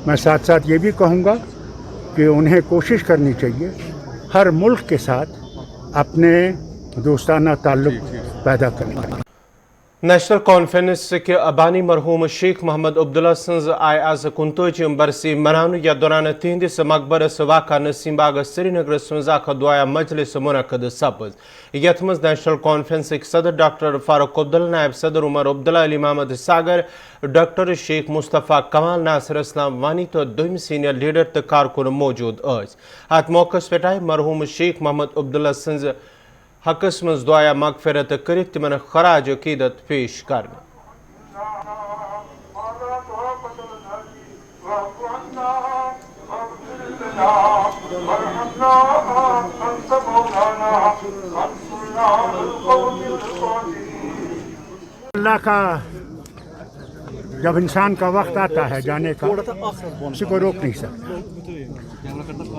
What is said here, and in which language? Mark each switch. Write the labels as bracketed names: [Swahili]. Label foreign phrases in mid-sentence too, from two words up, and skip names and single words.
[Hindi] मैं साथ साथ ये भी कहूँगा कि उन्हें कोशिश करनी चाहिए हर मुल्क के साथ अपने दोस्ताना ताल्लुक़ पैदा करने का। [Kashmiri] नेशनल कॉन्फ्रेंस के अबानी मरहूम शेख मोहम्मद अब्दुल्ला सज आय आज 39 बरसी मनान या दौरान तिहंदिस मकबरस वाक़ा नसीमबाग श्रीनगर मज दुआ मजलिस मुनक़द सपज। यथ मज नेशनल कॉन्फ्रेंस सदर डॉक्टर फारूक अब्दुल्ला, नायब सदर उमर अब्दुल्ला, अली मोहम्मद सागर, डॉक्टर शेख मुस्तफ़ा कमाल, नासिर इस्लाम वानी तो दोम सीनियर लीडर तो कारकुन मौजूद। अत मौके पे आय मरहूम शेख मोहम्मद अब्दुल्ला सज हकस मज दुआ मगफिरत कर तिमन खराज अकीदत पेश कर। [Hindi] अल्लाह का जब इंसान का वक्त आता है जाने का, उसी को रोक नहीं सकता।